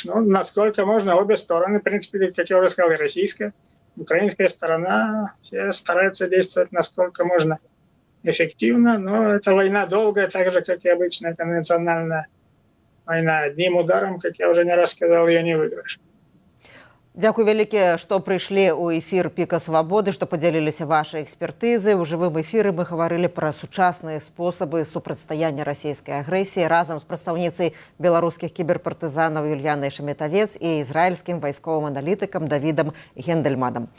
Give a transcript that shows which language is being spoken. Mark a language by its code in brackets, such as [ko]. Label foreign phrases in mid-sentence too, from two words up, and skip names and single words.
[ru] Но насколько можно, обе стороны, в принципе, как я уже сказал, и российская, украинская сторона, все стараются действовать насколько можно эффективно, но эта война долгая, так же, как и обычная конвенциональная война. Одним ударом, как я уже не раз сказал, ее не выиграешь. [be] Дзякуй вялікі, што прыйшлі ў эфір «Піка свабоды», што падзяліліся вашай экспертызы. У жывым эфіры мы гаварылі пра сучасныя спосабы супрацьстаяння расійскай агрэсіі разам з прадстаўніцай беларускіх кіберпартызанаў Юльянай Шаметавец і ізраільскім вайсковым аналітыкам Давідам Гендельманам.